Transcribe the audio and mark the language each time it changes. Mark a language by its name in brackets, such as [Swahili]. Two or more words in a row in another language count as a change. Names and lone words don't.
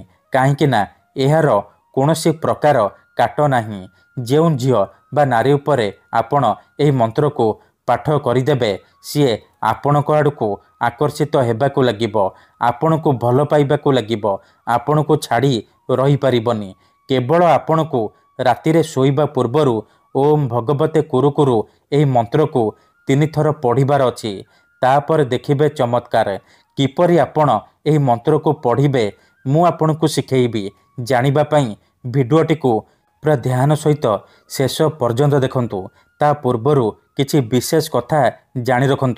[Odia] କାହିଁକି ନା ଏହାର କୌଣସି ପ୍ରକାର କାଟ ନାହିଁ। ଯେଉ ଝିଅ ବା ନାରୀ ଉପରେ ଆପଣ ଏହି ମନ୍ତ୍ର କୁ ପାଠ କରିଦେବେ ସିଏ ଆପଣଙ୍କ ଆଡ଼କୁ ଆକର୍ଷିତ ହେବାକୁ ଲାଗିବ, ଆପଣଙ୍କୁ ଭଲ ପାଇବାକୁ ଲାଗିବ, ଆପଣଙ୍କୁ ଛାଡ଼ି ରହି ପାରିବନି। କେବଳ ଆପଣଙ୍କୁ ରାତିରେ ଶୋଇବା ପୂର୍ବରୁ [Sanskrit] ओम भगवते कुरु कुरु [Odia] ଏହି ମନ୍ତ୍ର କୁ 3 ଥର ପଢ଼ିବାର ଅଛି। ତାପର ଦେଖିବେ ଚମତ୍କାର କିପରି ଆପଣ ଏହି ମନ୍ତ୍ର କୁ ପଢ଼ିବେ ମୁ ଆପଣଙ୍କୁ ଶିଖାଇବି। ଜାଣିବା ପାଇ ଭିଡିଓଟି କୁ ପୂରା ଧ୍ୟାନ ସହିତ ଶେଷ ପର୍ଯ୍ୟନ୍ତ ଦେଖନ୍ତୁ। ତା ପୂର୍ବରୁ କିଛି ବିଶେଷ କଥା ଜାଣି ରଖନ୍ତୁ।